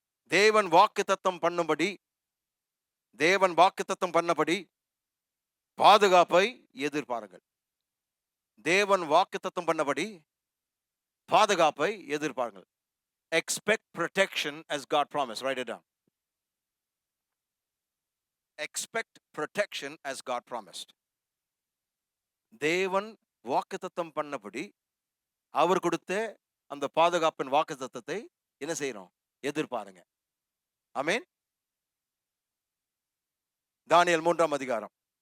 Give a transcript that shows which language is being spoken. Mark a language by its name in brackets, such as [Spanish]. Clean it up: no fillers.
[Tamil] தேவன் வாக்குத்தத்தம் பண்ணும்படி, தேவன் வாக்குத்தத்தம் பண்ணபடி பாதுகாப்பை எதிர்பாருங்கள். தேவன் வாக்குத்தத்தம் பண்ணபடி பாதுகாப்பை எதிர்பாருங்கள். [English] Expect protection as God promised. Write it down. Expect protection as God promised. [Tamil] தேவன் வாக்குத்தத்தம் பண்ணபடி அவர் கொடுத்த அந்த பாதுகாப்பின் வாக்குத்தத்தத்தை என்ன செய்யணும், எதிர்பாருங்க. ஆமென். தானியேல் 3ஆம் அதிகாரம்.